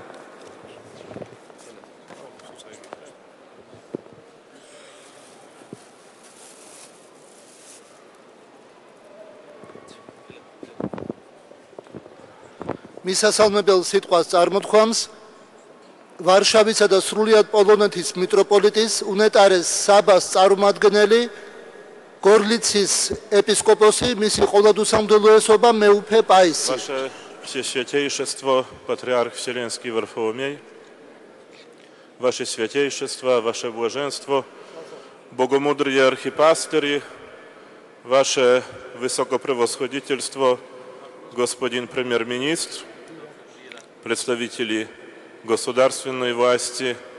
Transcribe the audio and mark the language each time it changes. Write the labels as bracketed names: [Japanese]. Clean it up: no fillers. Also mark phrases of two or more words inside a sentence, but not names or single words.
[Georgian] მისასალმებელ სიტყვას წარმოთქვამს ვარშავისა და სრულიად პოლონეთის მიტროპოლიტის უნეტარეს საბას წარმომადგენელი Горлицის ეპისკოპოსი, მისი ყოვლადუსამღვდელოესობა მეუფე პაისი. [Russian] Ваше Всесвятейшество, Патриарх Вселенский Варфоломей, Ваше Святейшество, Ваше Блаженство, Богомудрые архипастыри, Ваше Высокопревосходительство, Господин Премьер-министр, представители государственной власти,